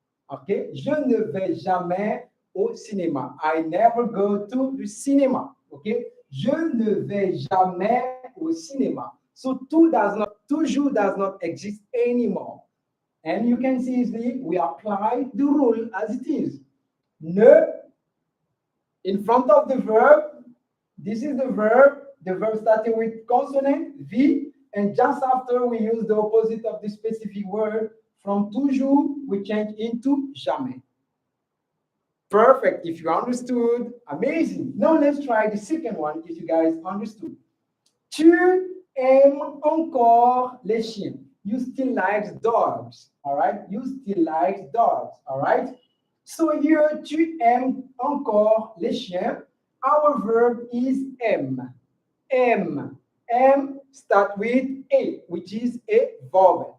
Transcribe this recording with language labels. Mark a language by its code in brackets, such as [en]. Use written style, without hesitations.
[fr] Okay, je ne vais jamais au cinéma. [en] I never go to the cinema. Okay, [fr] je ne vais jamais au cinéma. [en] So toujours does not exist anymore. And you can see easily we apply the rule as it is. Ne in front of the verb. This is the verb starting with consonant V, and just after we use the opposite of the specific word. From toujours, we change into jamais. Perfect. If you understood, amazing. Now let's try the second one if you guys understood. [fr] Tu aimes encore les chiens. [en] You still like dogs, all right? You still like dogs, all right? So here, [fr] tu aimes encore les chiens. [en] Our verb is aime. Aime. M start with A, which is a vowel.